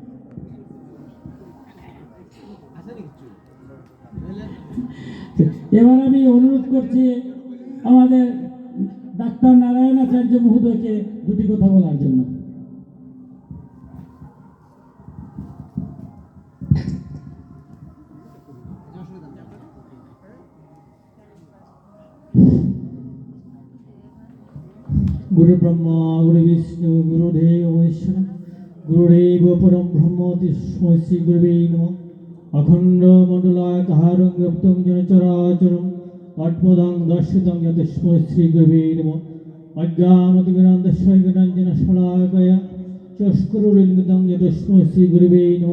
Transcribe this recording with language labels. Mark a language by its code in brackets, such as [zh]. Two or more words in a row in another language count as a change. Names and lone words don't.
[bn] এবার আমি অনুরোধ করছি আমাদের ডাক্তার নারায়ণাচার্য মহোদয়কে দুটি কথা বলার জন্য। [sa] गुरु ब्रह्मा गुरु विष्णु गुरुदेव महेश्वर गुरुदेव परम ब्रह्म तस्मै श्री गुरुवे नमः। अखंड मंडलाकारं व्याप्तं येन चराचरं तत्पदं दर्शितं तस्मै श्री गुरुवे नमः। अज्ञानतिमिरान्धस्य ज्ञानाञ्जनशलाकया चक्षुरुन्मिलितं तस्मै श्री गुरुवे नमः।